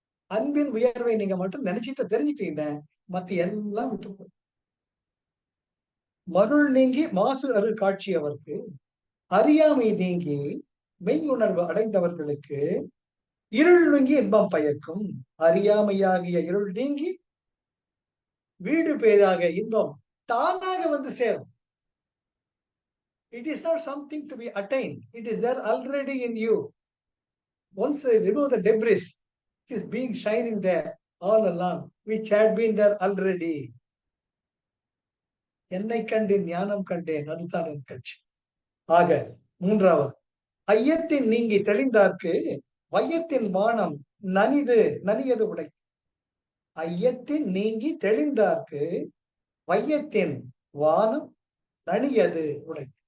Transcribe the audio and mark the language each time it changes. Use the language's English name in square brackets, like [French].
[Tamil] அன்பின் உயர்வை நீங்க மட்டும் நினைச்சிட்டு தெரிஞ்சுட்டீங்க, மத்த எல்லாம் விட்டு போய் மருள் நீங்கி மாசு அரு காட்சி அவருக்கு அறியாமை நீங்கி மெய் உணர்வு அடைந்தவர்களுக்கு இருள் நீங்கி இன்பம் பயக்கும். அறியாமையாகிய இருள் நீங்கி வீடு பேராக இன்பம் தானாக வந்து சேரும். [English] It is not something to be attained. It is there already in you. Once they remove the debris, it is being shining there all along, which had been there already. [Tamil] என்னை கண்டேன் ஞானம் கண்டேன், அதுதான் என் கட்சி. ஆக மூன்றாவது, ஐயத்தின் நீங்கி தெளிந்தார்க்கு வையத்தின் வானம் நனிது நனியது உடை. ஐயத்தின் நீங்கி தெளிந்தார்க்கு வையத்தின் வானம் நனியது உடை.